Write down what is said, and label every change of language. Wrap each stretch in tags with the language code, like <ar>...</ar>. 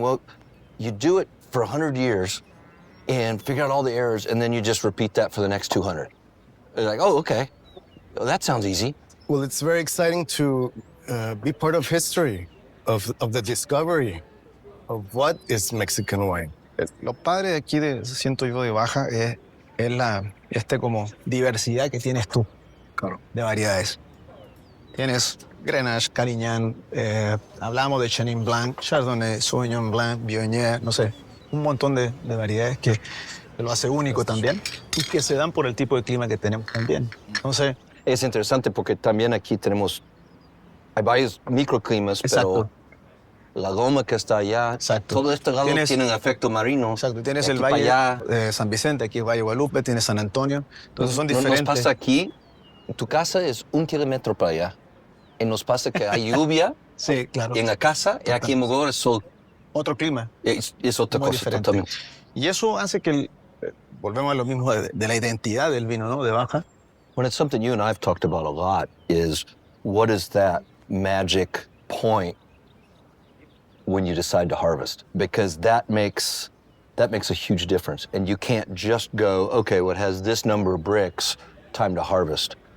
<en>Well, you do it for 100 years and figure out all the errors, and then you just repeat that for the next 200. You're like, oh, okay, well, that sounds easy. Well, it's very exciting to be part of history, of the discovery of what is Mexican wine.</en> <es>Lo padre de aquí, siento yo, de Baja, es la como diversidad que tienes tú, claro, de variedades. Tienes Grenache, Carignan, hablamos de Chenin Blanc, Chardonnay, Sauvignon Blanc, Viognier, no sé, un montón de variedades que lo hace único también y que se dan por el tipo de clima que tenemos también. Entonces, es interesante porque también aquí hay varios microclimas, exacto, pero la goma que está allá, exacto, todo este lado tiene un efecto marino. Exacto, tienes el Valle de San Vicente, aquí es Valle de Guadalupe, tienes San Antonio, entonces son diferentes. Nos pasa aquí, tu casa es 1 kilómetro para allá, y nos pasa que hay lluvia sí, claro, en la casa, y aquí en Mogor es sol. Otro clima. Es otra muy cosa diferente. totalmente. Y eso hace que, volvemos a lo mismo de la identidad del vino, ¿no? De Baja,</es> <en>When it's something you and I've talked about a lot is what is that magic point when you decide to harvest? Because that makes a huge difference. And you can't just go, okay, well, it has this number of bricks, time to harvest.</en>